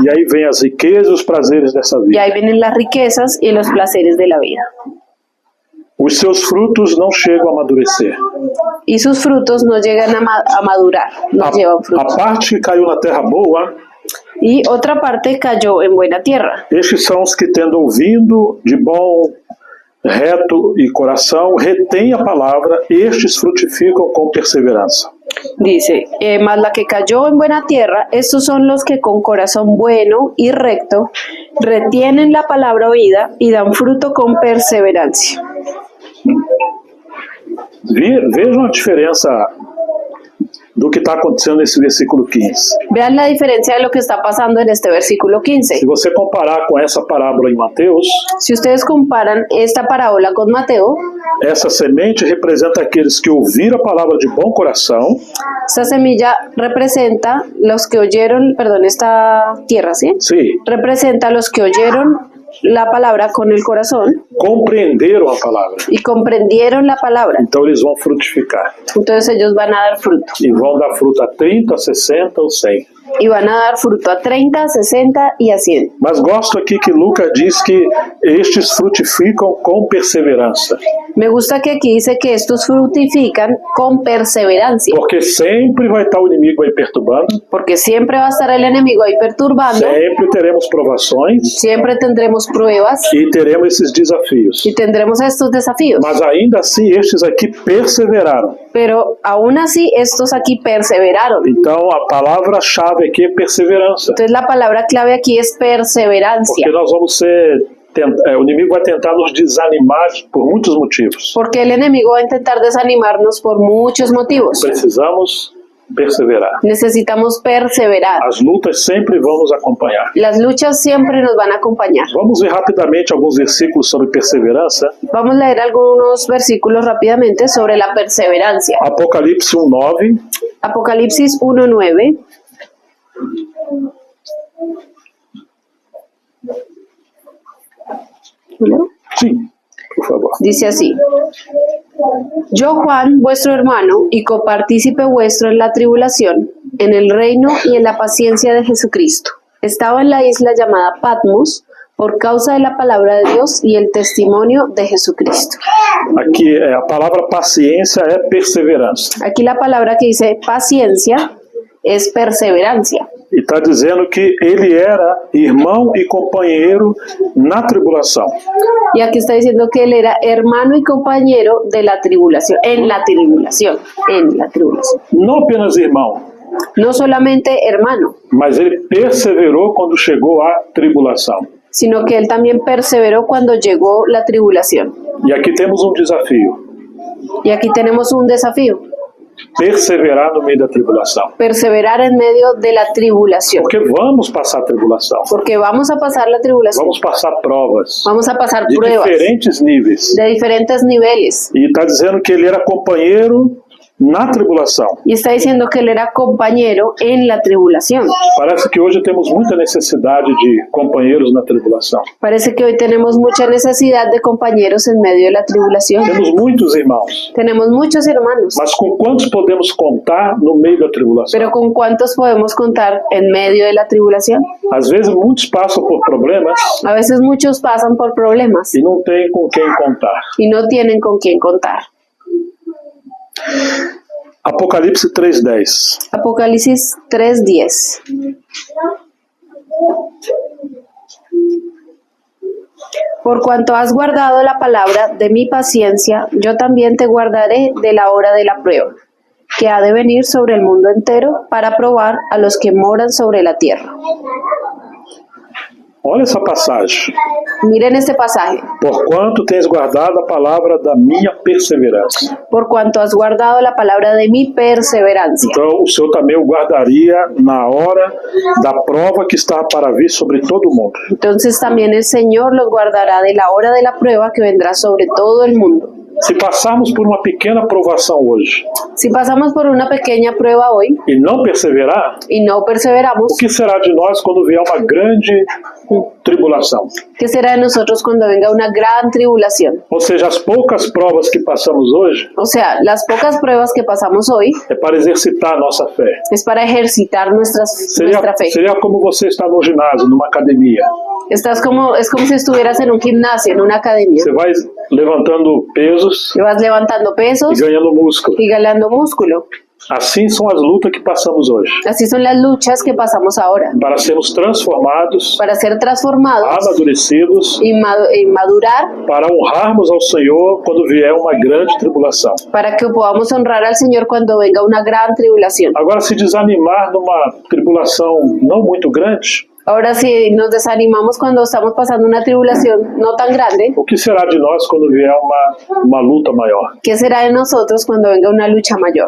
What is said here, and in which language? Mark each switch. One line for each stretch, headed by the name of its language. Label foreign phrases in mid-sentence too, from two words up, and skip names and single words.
Portuguese: e aí vem as riquezas e os prazeres dessa y vida.
Spanish: ahí vienen las riquezas y los placeres de la vida.
Portuguese: Os seus frutos não chegam a amadurecer.
Spanish: Y sus frutos no llegan a madurar, no llevan
Portuguese: A frutos. parte que caiu na terra boa,
Spanish: Y otra parte cayó en buena tierra.
Portuguese: estes são os que, tendo ouvido de bom, reto e coração, retêm a palavra, estes frutificam com perseverança.
Spanish: Dice, mas la que cayó en buena tierra, estos son los que con corazón bueno y recto retienen la palabra oída y dan fruto con perseverancia.
Portuguese: Vejam a diferença do que está acontecendo nesse versículo 15.
Spanish: Vean la diferencia de lo que está pasando en este versículo
Portuguese: Se 15. você comparar com essa parábola em Mateus,
Spanish: Si ustedes comparan esta parábola con Mateo,
Portuguese: essa semente representa aqueles que ouviram a palavra de bom coração,
Spanish: esta semilla representa los que oyeron, perdón, esta tierra, ¿sí?
Portuguese: sim,
Spanish: Representa a los que oyeron la palabra con el corazón
Portuguese: compreenderam a palavra.
Spanish: y comprendieron la palabra.
Portuguese: Então eles vão frutificar.
Spanish: Entonces ellos van a dar fruto.
Portuguese: E vão dar fruto a 30, 60 ou 100.
Spanish: y van a dar fruto a 30, a 60 y a 100.
Portuguese: Mas gosto aqui que Lucas diz que estes frutificam com perseverança.
Spanish: Me gusta que aquí dice que estos frutifican con perseverancia,
Portuguese: Porque sempre vai estar o inimigo aí perturbando,
Spanish: porque siempre va a estar el enemigo ahí perturbando,
Portuguese: sempre teremos provações
Spanish: siempre tendremos pruebas
Portuguese: e teremos esses desafios.
Spanish: y tendremos estos desafíos.
Portuguese: Mas ainda assim, estes aqui perseveraram.
Spanish: Pero aún así estos aquí perseveraron.
Portuguese: Então, a palavra-chave aqui é perseverança.
Spanish: Entonces la palabra clave aquí es perseverancia,
Portuguese: Porque nós vamos o inimigo vai tentar nos desanimar por muitos motivos.
Spanish: porque el enemigo va a intentar desanimarnos por muchos motivos.
Portuguese: Precisamos perseverar.
Spanish: Necesitamos perseverar.
Portuguese: As lutas sempre vão nos acompanhar.
Spanish: Las luchas siempre nos van a acompañar.
Portuguese: Vamos ver rapidamente alguns versículos sobre perseverança.
Spanish: Vamos a leer algunos versículos rápidamente sobre la perseverancia.
Portuguese: Apocalipse 1:9.
Spanish: Apocalipsis 1:9. ¿No?
Portuguese: Sim, por favor.
Spanish: Dice así: Yo, Juan, vuestro hermano y copartícipe vuestro en la tribulación, en el reino y en la paciencia de Jesucristo, estaba en la isla llamada Patmos por causa de la palabra de Dios y el testimonio de Jesucristo.
Portuguese: Aqui a palavra paciência é perseverança.
Spanish: Aquí la palabra que dice paciencia es perseverancia.
Portuguese: E está dizendo que ele era irmão e companheiro na tribulação.
Spanish: Y aquí está diciendo que él era hermano y compañero de la tribulación, en la tribulación.
Portuguese: Não apenas irmão,
Spanish: No solamente hermano,
Portuguese: mas ele perseverou quando chegou à tribulação.
Spanish: sino que él también perseveró cuando llegó la tribulación.
Portuguese: E aqui temos um desafio:
Spanish: Y aquí tenemos un desafío:
Portuguese: perseverar no meio da tribulação.
Spanish: perseverar en medio de la tribulación.
Portuguese: Porque vamos passar tribulação,
Spanish: Porque vamos a pasar la tribulación,
Portuguese: vamos passar provas
Spanish: vamos a pasar
Portuguese: de
Spanish: pruebas
Portuguese: diferentes níveis.
Spanish: de diferentes niveles.
Portuguese: E está dizendo que ele era companheiro na tribulação.
Spanish: Y está diciendo que él era compañero en la tribulación.
Portuguese: Parece que hoje temos muita necessidade de companheiros na tribulação.
Spanish: Parece que hoy tenemos mucha necesidad de compañeros en medio de la tribulación.
Portuguese: Temos muitos irmãos,
Spanish: Tenemos muchos hermanos,
Portuguese: mas com quantos podemos contar no meio da tribulação?
Spanish: pero ¿con cuántos podemos contar en medio de la tribulación?
Portuguese: Às vezes muitos passam por problemas
Spanish: A veces muchos pasan por problemas
Portuguese: e não tem com quem contar.
Spanish: y no tienen con quién contar.
Portuguese: Apocalipse 3:10.
Spanish: Apocalipsis 3:10. Por cuanto has guardado la palabra de mi paciencia, yo también te guardaré de la hora de la prueba, que ha de venir sobre el mundo entero para probar a los que moran sobre la tierra.
Portuguese: Olha essa passagem.
Spanish: Miren este pasaje.
Portuguese: Porquanto tens guardado a palavra da minha perseverança.
Spanish: Por cuanto has guardado la palabra de mi perseverancia.
Portuguese: Então, o Senhor também o guardaria na hora da prova que está para vir sobre todo o mundo.
Spanish: Entonces también el Señor los guardará de la hora de la prueba que vendrá sobre todo el mundo.
Portuguese: Se passarmos por uma pequena provação hoje
Spanish: Si pasamos por una pequeña prueba hoy
Portuguese: e não perseverar,
Spanish: y no perseveramos,
Portuguese: o que será de nós quando vier uma grande tribulação?
Spanish: ¿qué será de nosotros cuando venga una gran tribulación?
Portuguese: Ou seja, as poucas provas que passamos hoje
Spanish: O sea, las pocas pruebas que pasamos hoy
Portuguese: é para exercitar a nossa fé.
Spanish: es para ejercitar nuestra fe.
Portuguese: Seria como você está no ginásio, numa academia.
Spanish: Es como si estuvieras en un gimnasio, en una academia.
Portuguese: Você vai levantando pesos
Spanish: Y vas levantando pesos
Portuguese: e ganhando músculo.
Spanish: y ganando músculo.
Portuguese: Assim são as lutas que passamos hoje.
Spanish: Así son las luchas que pasamos ahora.
Portuguese: Para sermos transformados,
Spanish: Para ser transformados
Portuguese: amadurecidos,
Spanish: y madurar,
Portuguese: para honrarmos ao Senhor quando vier uma grande tribulação.
Spanish: para que podamos honrar al Señor cuando venga una gran tribulación.
Portuguese: Agora, se desanimar numa tribulação não muito grande,
Spanish: Ahora, si nos desanimamos cuando estamos pasando una tribulación no tan grande,
Portuguese: o que será de nós quando vier uma luta maior?
Spanish: ¿qué será de nosotros cuando venga una lucha mayor?